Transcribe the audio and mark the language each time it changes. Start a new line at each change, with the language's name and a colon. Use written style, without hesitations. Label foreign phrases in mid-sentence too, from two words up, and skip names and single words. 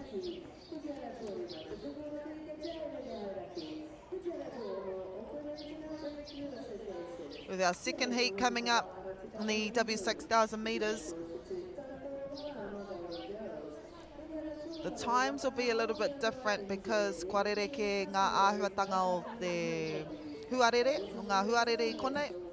English: With our second heat coming up in the W6000 metres. The times will be a little bit different because
Māori: kua rere ke ngā āhuatanga o te huarere, o ngā huarere I konei.